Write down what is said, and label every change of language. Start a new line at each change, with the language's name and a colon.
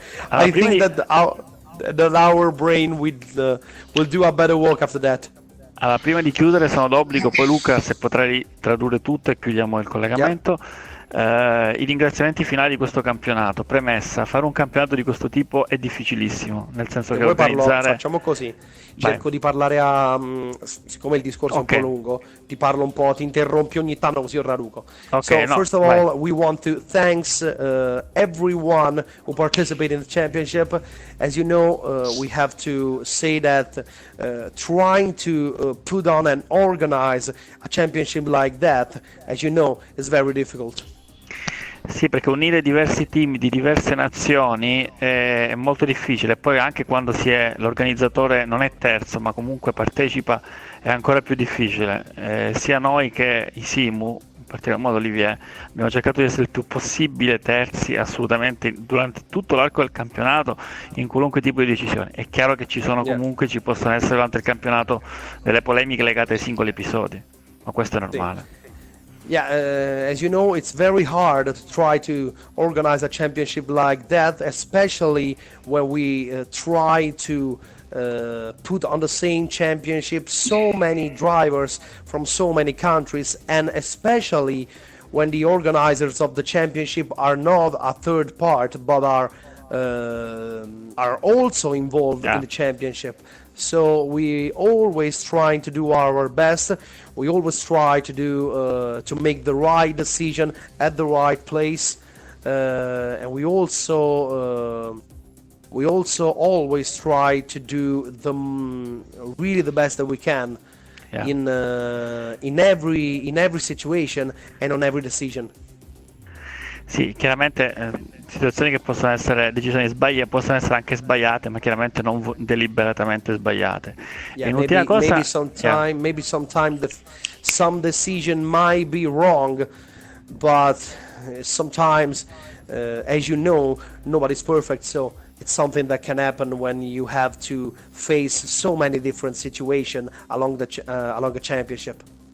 English: I think that our brain will do a better work after that.
Italian: Allora, prima di chiudere, sono d'obbligo, poi Luca, se potrai tradurre tutto e chiudiamo il collegamento. I ringraziamenti finali di questo campionato. Premessa: fare un campionato di questo tipo è difficilissimo, nel senso che organizzare. Facciamo così. Cerco di parlare siccome il discorso è un po' lungo, ti parlo un po', ti interrompi ogni tanto così io raduco.
English: First of all, we want to thanks everyone who participated in the championship. As you know, we have to say that trying to put on and organize a championship like that, as you know, is very difficult.
Italian: Sì, perché unire diversi team di diverse nazioni è molto difficile, poi anche quando l'organizzatore non è terzo ma comunque partecipa è ancora più difficile, sia noi che i Simu, in particolar modo Olivier, abbiamo cercato di essere il più possibile terzi assolutamente durante tutto l'arco del campionato in qualunque tipo di decisione. È chiaro che ci sono comunque, ci possono essere durante il campionato delle polemiche legate ai singoli episodi, ma questo è normale.
English: Yeah, as you know, it's very hard to try to organize a championship like that, especially when we try to put on the same championship so many drivers from so many countries, and especially when the organizers of the championship are not a third part but are also involved in the championship. So we always trying to do our best. We always try to do to make the right decision at the right place, and we also always try to do really the best that we can in every situation and on every decision.
Italian: Sì, chiaramente situazioni che possono essere decisioni sbagliate, possono essere anche sbagliate, ma chiaramente non deliberatamente sbagliate.
English: Yeah, maybe sometimes some decision might be wrong, but sometimes, as you know, nobody's perfect, so it's something that can happen when you have to face so many different situations along the championship.